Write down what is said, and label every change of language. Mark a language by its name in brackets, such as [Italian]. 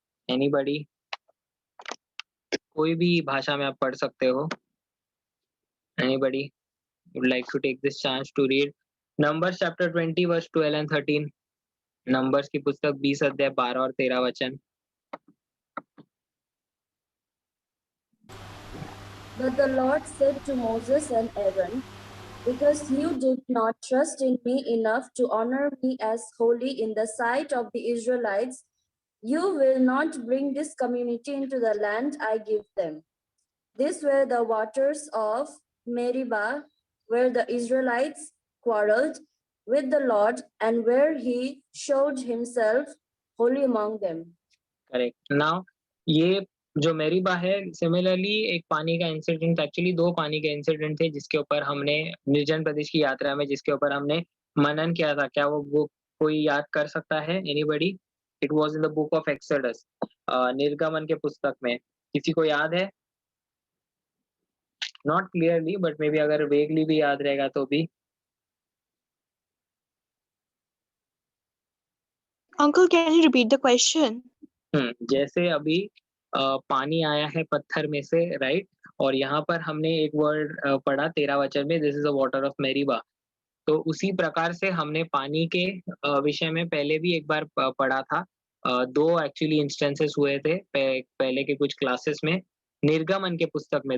[Hindi] Anybody, कोई भी भाषा में आप पढ़ सकते हो। [English] Anybody would like to take this chance to read Numbers chapter 20 verse 12 and 13। [Hindi] Numbers की पुस्तक 20 अध्याय 12 और 13 वचन। [English] But the Lord said to Moses and Aaron, because you did not trust in me enough to honor me as holy in the sight of the Israelites, you will not bring this community into the land I give them. These were the waters of Meribah, where the Israelites quarreled with the Lord and where he showed himself holy among them. Correct. [Hindi] Now ये जो मेरीबा है, similarly एक पानी का incident, actually 2 पानी के incident थे जिसके ऊपर हमने निर्जन प्रदेश की यात्रा में जिसके ऊपर हमने मनन किया था। क्या वो कोई याद कर सकता है? Anybody? [English] it was in the book of Exodus, [Hindi] निर्गमन के पुस्तक में। किसी को याद है? [English] not clearly, but maybe [Hindi] अगर वेगली भी याद रहेगा तो भी। [English] Uncle, can you repeat the question? [Hindi] जैसे अभी पानी आया है पत्थर में से, राइट? और यहाँ पर हमने एक वर्ड पढ़ा 13 वचन में, [English] This is the water of Meribah. [Hindi] तो उसी प्रकार से हमने पानी के विषय में पहले भी एक बार पढ़ा था। दो एक्चुअली इंस्टेंसेस हुए थे पहले के कुछ क्लासेस में, निर्गमन के पुस्तक में।